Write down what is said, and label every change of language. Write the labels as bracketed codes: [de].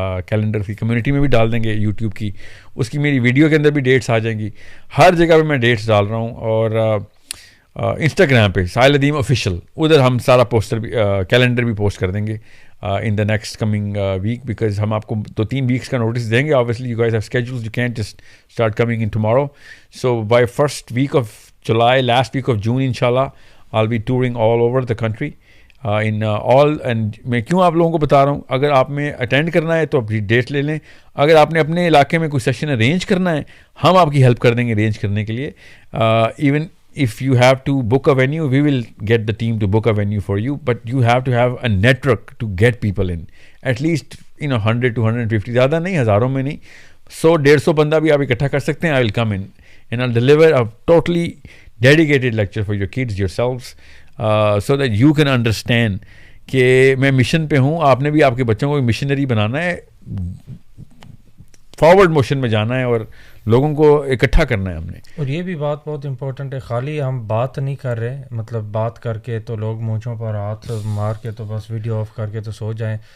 [ur] Calendar کی community میں بھی ڈال دیں گے یوٹیوب کی. اس کی میری ویڈیو کے اندر بھی ڈیٹس آ جائیں گی. ہر جگہ پہ میں ڈیٹس ڈال رہا ہوں. اور انسٹاگرام پہ ساحل ادیم آفیشیل، ادھر ہم سارا پوسٹر بھی، کیلنڈر بھی پوسٹ کر دیں گے [en] in the next coming week, because [ur] ہم آپ کو 2-3 weeks کا نوٹس دیں گے. [en] Obviously you guys have schedules, you can't just start coming in tomorrow. So by first week of July, last week of June inshallah, I'll be touring all over the country in all. [ur] And میں کیوں آپ لوگوں کو بتا رہا ہوں، اگر آپ میں اٹینڈ کرنا ہے تو اپنی ڈیٹ لے لیں. اگر آپ نے اپنے علاقے میں کوئی سیشن ارینج کرنا ہے، ہم آپ کی ہیلپ کر دیں گے ارینج کرنے کے لیے. [en] Even if you have to book a venue, we will get the team to book a venue for you, but you have to have a network to get people in. At least 100 to 150, [ur] زیادہ نہیں، ہزاروں میں نہیں، 100-150 بندہ بھی آپ اکٹھا کر سکتے ہیں. [en] I will come in and I'll deliver a totally dedicated lecture for your kids, yourselves, so that you can understand [ur] کہ میں مشن پہ ہوں. آپ نے بھی آپ کے بچوں کو مشنری بنانا ہے، فارورڈ موشن میں جانا ہے اور لوگوں کو اکٹھا کرنا ہے ہم نے. اور یہ بھی بات بہت امپورٹنٹ ہے، خالی ہم بات نہیں کر رہے، مطلب بات کر کے تو لوگ مونچھوں پر ہاتھ مار کے تو بس ویڈیو آف کر کے تو سو جائیں.